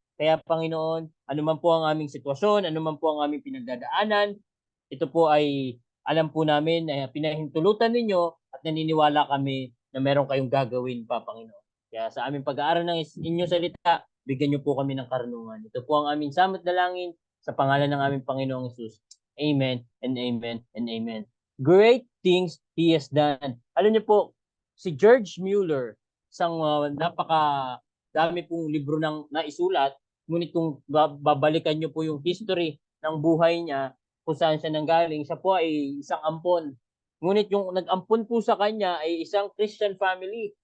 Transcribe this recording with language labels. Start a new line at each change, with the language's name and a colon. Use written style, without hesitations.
Filipino: Kaya, Panginoon, anuman po ang aming sitwasyon, anuman po ang aming pinagdadaanan, ito po ay alam po namin na pinahintulutan ninyo at naniniwala kami na meron kayong gagawin pa, Panginoon. Kaya sa aming pag-aaral ng inyong salita, bigyan niyo po kami ng karunungan. Ito po ang aming samot dalangin sa pangalan ng aming Panginoong Hesus.
English: Amen and amen and amen. Great things He has done.
Filipino: Alam niyo po, si George Mueller, isang napaka-dami pong libro ng naisulat, ngunit kung babalikan niyo po yung history ng buhay niya, kung saan siya nanggaling, siya po ay isang ampon. Ngunit yung nag-ampon po sa kanya ay isang Christian family.